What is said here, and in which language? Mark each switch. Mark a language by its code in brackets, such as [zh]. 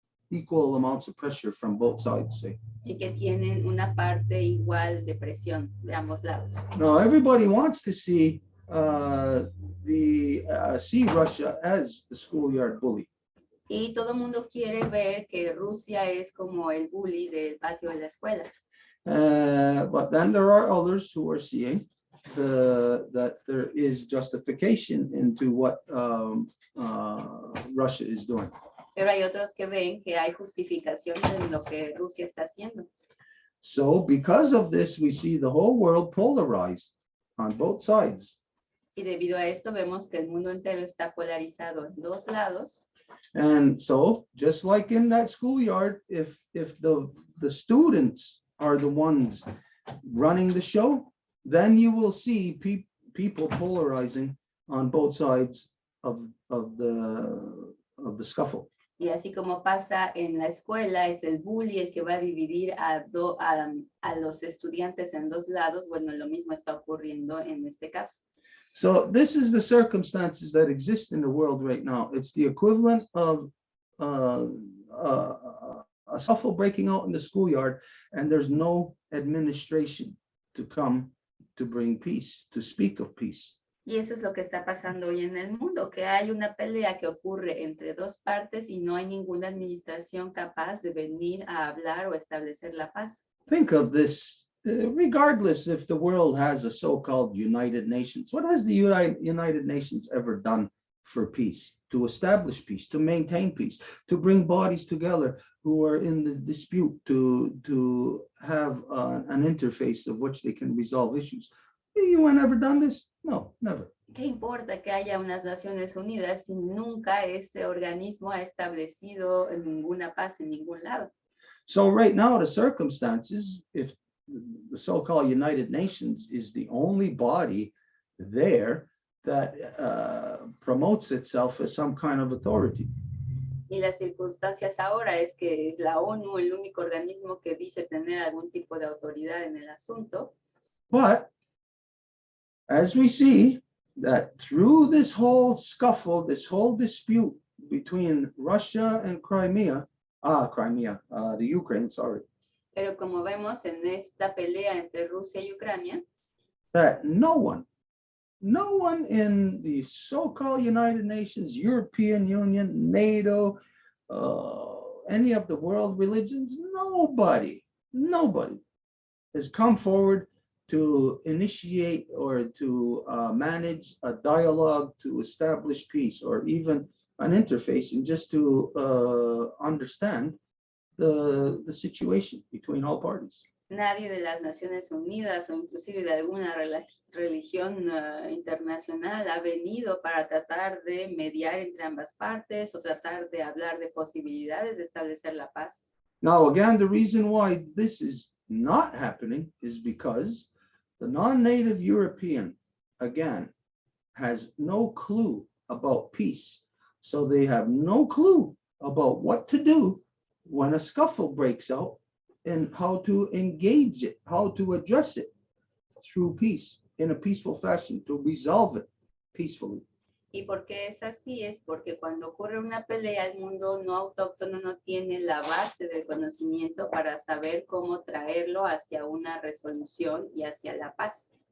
[en] Equal amounts of pressure from both sides, say. [es] Y que tienen una parte igual de presión de ambos lados. [en] Now, everybody wants to see Russia as the schoolyard bully. [es] Y todo el mundo quiere ver que Rusia es como el bully del patio de la escuela. [en] But then there are others who are seeing that there is justification into what Russia is doing. [es] Pero hay otros que ven que hay justificación en lo que Rusia está haciendo. [en] So because of this, we see the whole world polarized on both sides. [es] Y debido a esto vemos que el mundo entero está polarizado en dos lados. [en] And so just like in that schoolyard, if the students are the ones running the show, then you will see people polarizing on both sides of the scuffle. [es] Y así como pasa en la escuela, es el bully el que va a dividir a los estudiantes en dos lados. Bueno, lo mismo está ocurriendo en este caso. [en] So this is the circumstances that exist in the world right now. It's the equivalent of a scuffle breaking out in the schoolyard, and there's no administration to come to bring peace, to speak of peace. [es] Y eso es lo que está pasando hoy en el mundo, que hay una pelea que ocurre entre dos partes y no hay ninguna administración capaz de venir a hablar o establecer la paz. [en] Think of this, regardless if the world has a so-called United Nations. What has the United Nations ever done for peace, to establish peace, to maintain peace, to bring bodies together who are in the dispute, to have an interface of which they can resolve issues? The UN ever done this? No, never. [es] ¿Qué importa que haya unas Naciones Unidas si nunca ese organismo ha establecido ninguna paz en ningún lado? [en] So right now, the circumstances, if the so-called United Nations is the only body there that promotes itself as some kind of authority. [es] Y las circunstancias ahora es que es la ONU el único organismo que dice tener algún tipo de autoridad en el asunto. [en] But as we see that through this whole scuffle, this whole dispute between Russia and the Ukraine, sorry, [es] Pero como vemos en esta pelea entre Rusia y Ucrania, [en] that no one in the so-called United Nations, European Union, NATO, any of the world religions, nobody has come forward to initiate or to manage a dialogue to establish peace or even an interface and just to understand the situation between all parties. [es] nadie de las Naciones Unidas o inclusive de alguna religión internacional ha venido para tratar de mediar entre ambas partes o tratar de hablar de posibilidades de establecer la paz. [en] Now, again, the reason why this is not happening is because the non-native European, again, has no clue about peace. So they have no clue about what to do when a scuffle breaks out and how to engage it, how to address it through peace in a peaceful fashion, to resolve it peacefully. [es] Y por qué es así es porque cuando ocurre una pelea el mundo no autóctono no tiene la base del conocimiento para saber cómo traerlo hacia una resolución y hacia la paz.